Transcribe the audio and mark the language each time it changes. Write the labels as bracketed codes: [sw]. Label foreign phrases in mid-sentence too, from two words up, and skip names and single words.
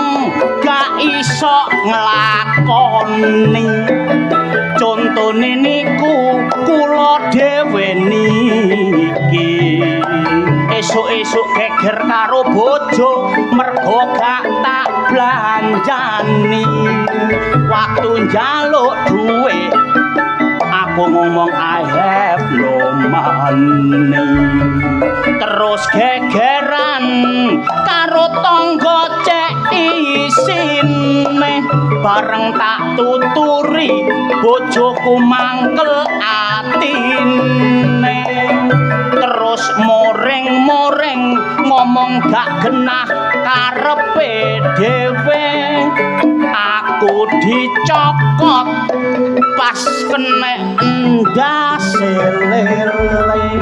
[jv] gak iso nglakoni contone niku kula dhewe niki esuk-esuk geger karo bojo mergo gak tak blanjani waktu njaluk duit aku ngomong [en] I have no money [jv] terus gegeran karo tangga cek isine bareng tak tuturi bojoku mangkel atine terus moring-moring ngomong gak genah karepe dhewe aku dicokot pas kena endase lele